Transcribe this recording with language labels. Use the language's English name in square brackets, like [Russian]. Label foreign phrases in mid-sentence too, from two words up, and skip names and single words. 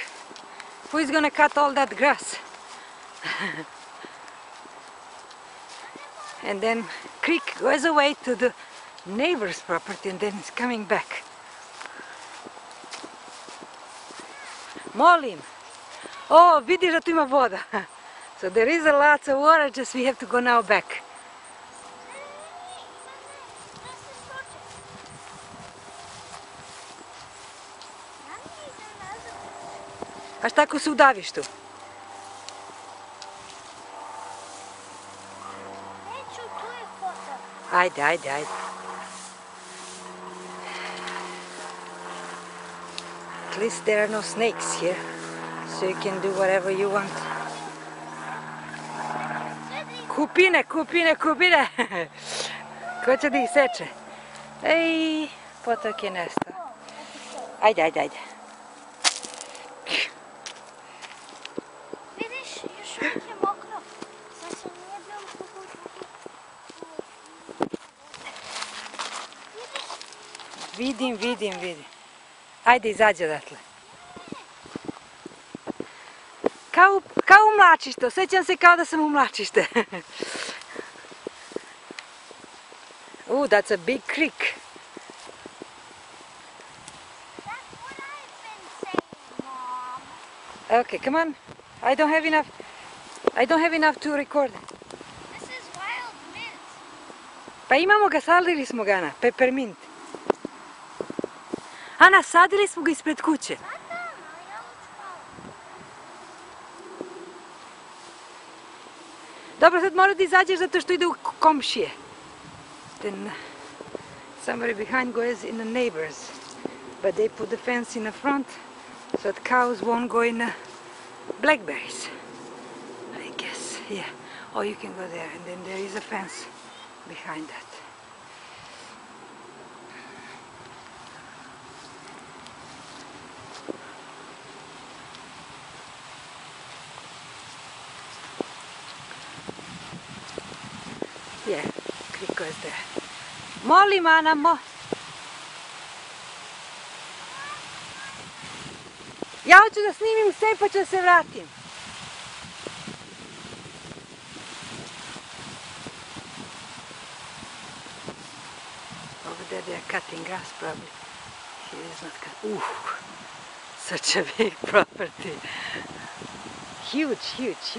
[English] Who is gonna cut all that grass? And then creek goes away to the neighbor's property and then it's coming back. [Serbian] Molim. Oh, vidiš da tu ima voda. [English] So there is a lot of water, just we have to go now back. [Serbian] A šta ako se udaviš tu? Neću, tu je foto. Ajde. [English] At least there are no snakes here, so you can do whatever you want. [Serbian] Kupine! Ko će da ih seče? Ej, potok je nestao. Ajde. Vidiš, još uvijek je mokro. Sad se nije bilo Vidim. Ajde, izađi odatle. Kao u Mlačište, osjećam se kao da sam u Mlačište. [English] That's a big creek. That's what I've been saying, Mom. Okay, come on. I don't have enough to record. This is wild mint. [Serbian] Pa imamo ga, sadili smo ga, Ana, peppermint. Ana, sadili smo ga ispred kuće. Dobro, sad mora da izađeš zato što ide u komšije. [English] Then somebody behind goes in the neighbors. But they put the fence in the front so that cows won't go in the blackberries. I guess, yeah. Oh, you can go there and then there is a fence behind that. Yeah, creek goes there. [Serbian] Molim, Ana, Ja hoću da snimim sve pa ću da se vratim. [English] Over there they are cutting grass probably. Here is not cut. Such a big property. Huge.